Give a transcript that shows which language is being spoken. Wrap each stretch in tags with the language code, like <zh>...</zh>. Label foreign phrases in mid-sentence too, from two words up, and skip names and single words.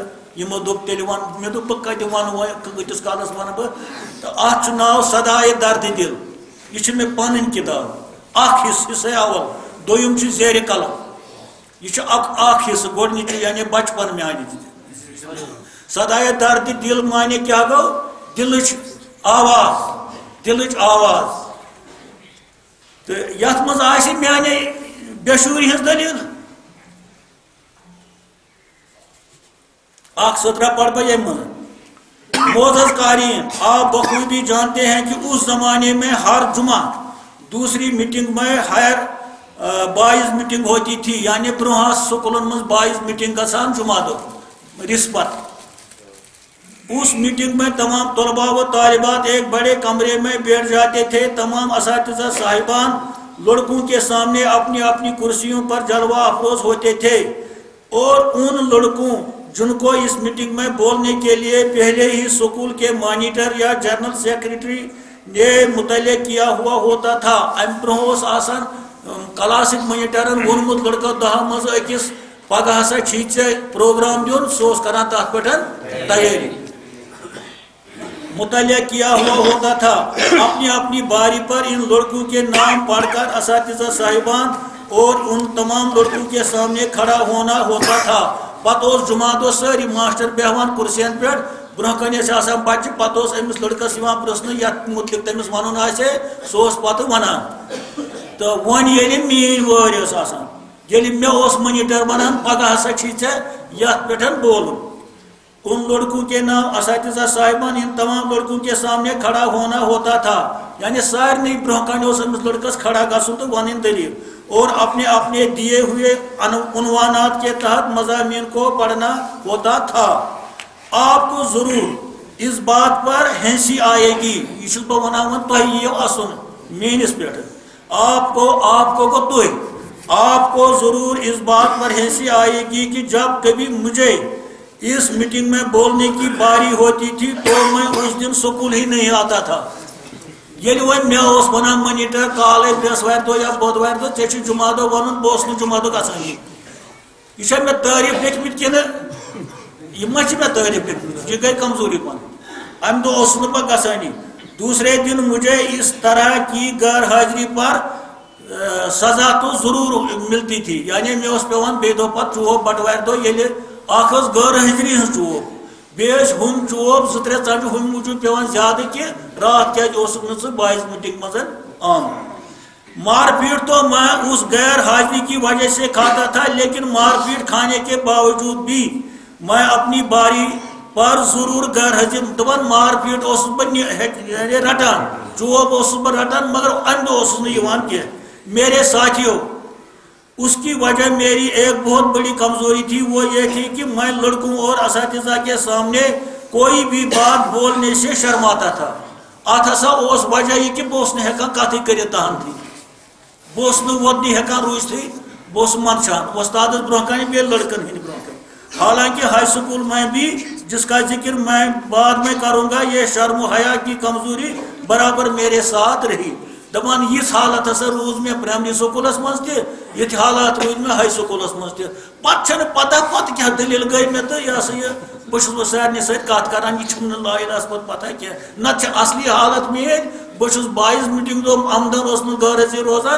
<ks>یِمو دوٚپ تیٚلہِ وَن مےٚ دوٚپ بہٕ کَتہِ وَنہٕ وۄنۍ کۭتِس کالس وَنہٕ بہٕ. تہٕ اَتھ چھُ ناو صدایے دردِ دِل. یہِ چھِ مےٚ پنٕنۍ کِتاب اکھ حصہٕ اول. دوٚیِم چھُ زیرِ قلم. یہ اکھ حصہ گۄڈنِچ یعنی بچپن میانہِ صدایے دردِ دل مانے کیا گو دلچ آواز. تو یتھ منٛز آسہِ میانے بےشوٗری ہٕنٛز دلیل اکھ سطرہ پڑھ بہٕ ییٚمہِ منٛز.</ks> <ur>معزز قارئین آپ بخوبی جانتے ہیں کہ اس زمانے میں ہر جمعہ دوسری میٹنگ میں</ur> <en>higher boys meeting</en> <ur>ہوتی تھی.</ur> <ks>یعنی برونٛہہ سکولن منٛز</ks> <en>boys meeting</en> <ks>گژھان جمعہ دۄہ رِسپت.</ks> <ur>اس میٹنگ میں تمام طلباء و طالبات ایک بڑے کمرے میں بیٹھ جاتے تھے. تمام اساتذہ صاحبان لڑکوں کے سامنے اپنی اپنی کرسیوں پر جلوہ افروز ہوتے تھے اور ان لڑکوں جن کو اس میٹنگ میں بولنے کے لیے پہلے ہی اسکول کے مانیٹر یا</ur> <en>general secretary</en> <ur>نے مطلع کیا ہوا ہوتا تھا.</ur> <ks>امہ برونٛہہ اوس آسان کلاسک مانیٹرن وونمُت لڑکو 10 منٛز أکِس پگہ ہسا چھی ژےٚ پروگرام دیُن. سُہ اوس کران تتھ پٮ۪ٹھ تیٲری.</ks> <ur>مطلع کیا ہوا ہوتا تھا. اپنی اپنی باری پر ان لڑکوں کے نام پڑھ کر اساتذہ صاحبان اور ان تمام لڑکوں کے سامنے کھڑا ہونا ہوتا تھا.</ur> <ks>پتہ اوس جمعہ دۄہ سٲری ماسٹر بیہوان کُرسین پٮ۪ٹھ. برونٛہہ کَنہِ ٲسۍ آسان بچہِ. پتہٕ اوس أمِس لڑکس یِوان پرٛژھنہٕ یتھ مُتعلق تٔمِس وَنُن آسہِ سُہ اوس پتہٕ وَنان. تہٕ وۄنۍ ییٚلہِ میٛٲنۍ وٲرۍ ٲس آسان ییٚلہِ مےٚ اوس مانیٹر ونان پگہ ہسا چھی ژےٚ یتھ پٮ۪ٹھ بولُن.</ks> <ur>ان لڑکوں کے نام اساتذہ صاحبان ان تمام لڑکوں کے سامنے کھڑا ہونا ہوتا تھا.</ur> <ks>یعنی سارنٕے برونٛہہ کَنہِ اوس أمِس لڑکس کھڑا گژھُن تہٕ وَنٕنۍ دلیٖل.</ks> <ur>اور اپنے اپنے دیے ہوئے عنوانات کے تحت مضامین کو پڑھنا ہوتا تھا. آپ کو ضرور اس بات پر ہنسی آئے گی.</ur> <ks>یہ چھُس بہٕ وَنان وۄنۍ تۄہہِ یِیو اَسُن میٛٲنِس پٮ۪ٹھ.</ks> <ur>آپ کو</ur> <ks>گوٚو تُہۍ.</ks> <ur>آپ کو ضرور اس بات پر ہنسی آئے گی کہ جب کبھی مجھے اس میٹنگ میں بولنے کی باری ہوتی تھی تو میں اس دن سکول ہی نہیں آتا تھا.</ur> <ks>ییٚلہِ وۄنۍ مےٚ اوس وَنان مانیٹر کالے برٛٮ۪سوارِ دۄہ یا بۄدوارِ دۄہ ژےٚ چھُ جمعہ دۄہ وَنُن بہٕ اوسُس نہٕ جمعہ دۄہ گژھانٕے. یہِ چھا مےٚ تعریٖف لیکھمٕتۍ کِنہٕ یہِ ما چھِ مےٚ تعریٖف لیکھمٕتۍ. یہِ گٔے کمزوٗری پَنٕنۍ. اَمہِ دۄہ اوسُس نہٕ بہٕ گژھانٕے.</ks> <ur>دوسرے دن مجھے اس طرح کی غیر حاضری پر سزا تو ضرور ملتی تھی.</ur> <ks>یعنی مےٚ اوس پیوان بیٚیہِ دۄہ پتہٕ چوب بٹوارِ دۄہ ییٚلہِ اکھ ٲس غٲر حٲضری ہٕنٛز چوب بیٚیہِ ٲسۍ ہُم چوب 2-3 ژَٹہِ ہُمہِ موٗجوٗب پیوان زیادٕ کہِ راتھ کیازِ اوسُکھ نہٕ ژٕ</ks> <en>boys meeting</en> <ks>منٛز آمُت.</ks> <ur>مار پیٹ تو میں اس غیر حاضری کی وجہ سے کھاتا تھا لیکن مار پیٹ کھانے کے باوجود بھی میں اپنی باری پر ضرور غیر حاضر.</ur> <ks>دپان مار پیٹ اوسُس بہٕ رٹان چوب اوسُس بہٕ رٹان مگر امہِ دۄہ اوسُس نہٕ یِوان کینٛہہ.</ks> <ur>میرے ساتھیو اس کی وجہ میری ایک بہت بڑی کمزوری تھی. وہ یہ تھی کہ میں لڑکوں اور اساتذہ کے سامنے کوئی بھی بات بولنے سے شرماتا تھا.</ur> <ks>اتھ ہسا اوس وجہ یہ کہ بہٕ اوسُس نہٕ ہٮ۪کان کتھٕے کٔرِتھ تہنتھٕے. بہٕ اوسُس نہٕ وۄدنٕے ہٮ۪کان روٗزتھٕے. بہٕ اوسُس منٛدچھان وۄستادس برونٛہہ کنہِ بیٚیہِ لڑکن ہٕنٛدِ برونٛہہ کنہِ.</ks> <ur>حالانکہ</ur> <en>high school</en> <ur>میں بھی جس کا ذکر میں بعد میں کروں گا یہ شرم و حیا کی کمزوری برابر میرے ساتھ رہی.</ur> <ks>دپان یِژھ حالت ہسا روٗز مےٚ</ks> <en>primary schools</en> <ks>منٛز تہِ یِتھۍ حالات روٗدۍ مےٚ</ks> <en>high schools</en> <ks>منٛز تہِ. پتہٕ چھنہٕ پتہ پتہٕ کیٛاہ دٔلیٖل گٔے مےٚ تہٕ یہِ ہسا یہِ بہٕ چھُس وۄنۍ سارنٕے سۭتۍ کتھ کران. یہِ چھُم نہٕ لایِنس پتہٕ پتہ کینٛہہ. نتہٕ چھِ اصلی حالت میٲنۍ. بہٕ چھُس</ks> <en>boys meeting</en> <ks>دۄہ آمدن اوس نہٕ غٲر حٲضر روزان.</ks>